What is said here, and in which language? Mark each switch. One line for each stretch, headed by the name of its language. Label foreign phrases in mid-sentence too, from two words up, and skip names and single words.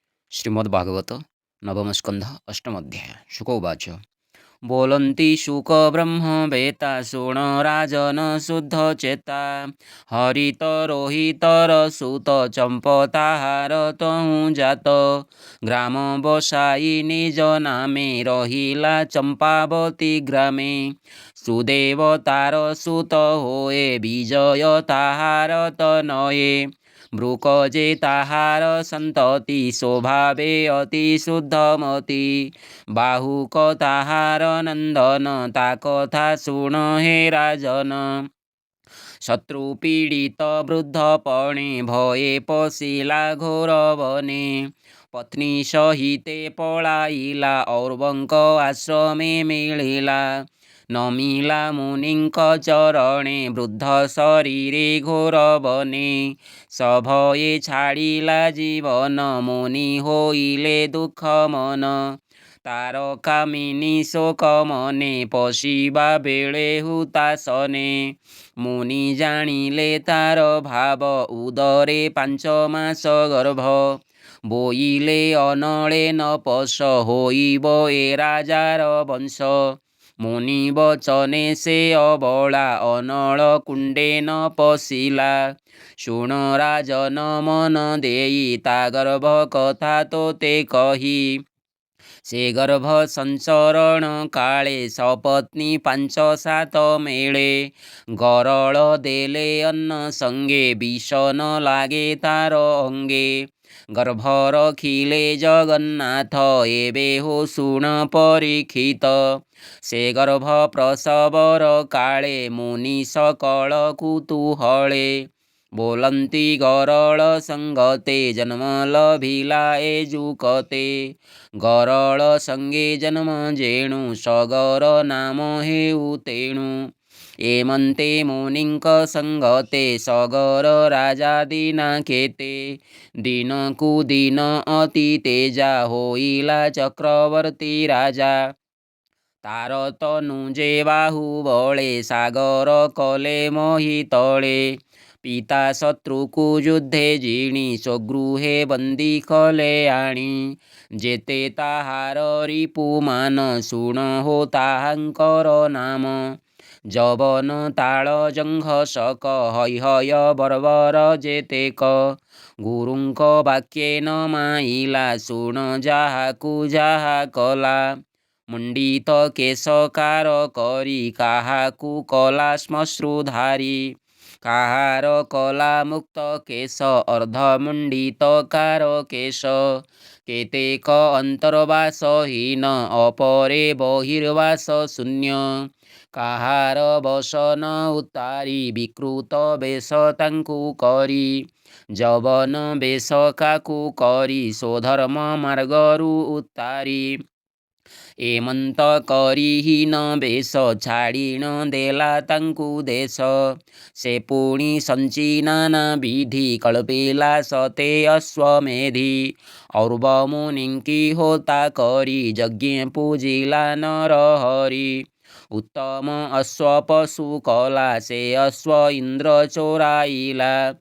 Odia: ଶ୍ରୀମଦ୍ଭାଗବତ ନବମ ସ୍କନ୍ଧ ଅଷ୍ଟମ ଅଧ୍ୟାୟ ଶୁକ ଉବାଚ ବୋଲନ୍ତି ଶୁକବ୍ରହ୍ମ ବେତା ରାଜନ ଶୁଦ୍ଧ ଚେତା ହରିତରୋହିତରସୁତ ଚମ୍ପତାହାର ତହୁ ଜାତ ଗ୍ରାମ ବସାଇ ନିଜ ନାମେ ରହିଲା ଚମ୍ପାବତୀ ଗ୍ରାମେ ସୁଦେବତାର ସୁତ ହୋଏ ବିଜୟ ତାହାର ତନୟେ ବ୍ରୁକଜେ ତାହାର ସନ୍ତତି ସ୍ୱଭାବେ ଅତି ଶୁଦ୍ଧମତୀ ବାହୁକ ତାହାର ନନ୍ଦନ ତା କଥା ଶୁଣ ହେ ରାଜନ ଶତ୍ରୁ ପୀଡ଼ିତ ବୃଦ୍ଧ ପଣେ ଭୟେ ପଶିଲା ଘୋର ବନେ ପତ୍ନୀ ସହିତେ ପଳାଇଲା ଔର୍ବଙ୍କ ଆଶ୍ରମେ ମିଳିଲା ନମିଲା ମୁନିଙ୍କ ଚରଣେ ବୃଦ୍ଧ ଶରୀରେ ଘୋର ବନେ ସଭୟେ ଛାଡ଼ିଲା ଜୀବନ ମୁନି ହୋଇଲେ ଦୁଖ ମନ ତାର କାମିନୀ ଶୋକ ମନେ ପଶିବା ବେଳେ ହୁତାଶନେ ମୁନି ଜାଣିଲେ ତାର ଭାବ ଉଦରେ 5 ମାସ ଗର୍ଭ ବୋଇଲେ ଅନଳେ ନପଶ ହୋଇବ ଏ ରାଜାର ବଂଶ ମୁନି ବଚନେ ସେ ଅବଳା ଅନଳ କୁଣ୍ଡେ ନ ପଶିଲା ଶୁଣ ରାଜନ ମନ ଦେଇ ତା ଗର୍ଭ କଥା ତୋତେ କହି ସେ ଗର୍ଭ ସଞ୍ଚରଣ କାଳେ ସପତ୍ନୀ 5-7 ମେଳେ ଗରଳ ଦେଲେ ଅନ୍ନ ସଙ୍ଗେ ବିଷ ନ ଲାଗେ ତାର ଅଙ୍ଗେ ଗର୍ଭ ରଖିଲେ ଜଗନ୍ନାଥ ଏବେ ହୋ ଶୁଣ ପରୀକ୍ଷିତ ସେ ଗର୍ଭ ପ୍ରସବର କାଳେ ମୁନି ସକଳ କୁତୂହଳେ ବୋଲନ୍ତି ଗରଳ ସଙ୍ଗତେ ଜନ୍ମ ଲଭିଲା ଏ ଯୁକତେ ଗରଳ ସଙ୍ଗେ ଜନ୍ମ ଯେଣୁ ସଗର ନାମ ହେଉ ତେଣୁ ଏମନ୍ତେ ମୁନିଙ୍କ ସଙ୍ଗତେ ସଗର ରାଜା ଦୀନା କେତେ ଦିନ କୁ ଦିନ ଅତି ତେଜା ହୋଇଲା ଚକ୍ରବର୍ତ୍ତୀ ରାଜା ତାର ତନୁ ଯେ ବାହୁ ବଳେ ସାଗର କଲେ ମହୀ ତଳେ ପିତା ଶତ୍ରୁକୁ ଯୁଦ୍ଧେ ଜିଣି ସ୍ୱଗୃହେ ବନ୍ଦୀ କଲେ ଆଣି ଯେତେ ତାହାର ରିପୁମାନ ଶୁଣ ହୋ ତାହାଙ୍କର ନାମ ଯବନ ତାଳ ଜଙ୍ଘ ଶକ ହୟ ବର୍ବର ଯେତେକ ଗୁରୁଙ୍କ ବାକ୍ୟେନ ମାଇଲା ଶୁଣ ଯାହାକୁ ଯାହା କଲା ମୁଣ୍ଡିତ କେଶକାର କରି କାହାକୁ କଲା ଶ୍ମଶ୍ରୁଧାରୀ କାହାର କଲା ମୁକ୍ତ କେଶ ଅର୍ଦ୍ଧମୁଣ୍ଡିତ କାର କେଶ କେତେକ ଅନ୍ତର୍ବାସହୀନ ଅପରେ ବହିର୍ବାସ ଶୂନ୍ୟ କାହାର ବସନ ଉତାରି ବିକୃତ ବେଶ ତାଙ୍କୁ କରି ଯବନ ବେଶ କାକୁ କରି ସ୍ୱଧର୍ମ ମାର୍ଗରୁ ଉତାରି ଏମନ୍ତ କରିହୀନ ବେଶ ଛାଡ଼ିନ ଦେଲା ତାଙ୍କୁ ଦେଶ ସେ ପୁଣି ସଞ୍ଚି ନାନା ବିଧି କଳ୍ପେଲା ସତେ ଅଶ୍ୱମେଧି ଔର୍ବ ମୁନିଙ୍କି ହୋତା କରି ଯଜ୍ଞ ପୂଜିଲା ନର ହରି ଉତ୍ତମ ଅଶ୍ୱ ପଶୁ କଲା ସେ ଅଶ୍ୱ ଇନ୍ଦ୍ର ଚୋରାଇଲା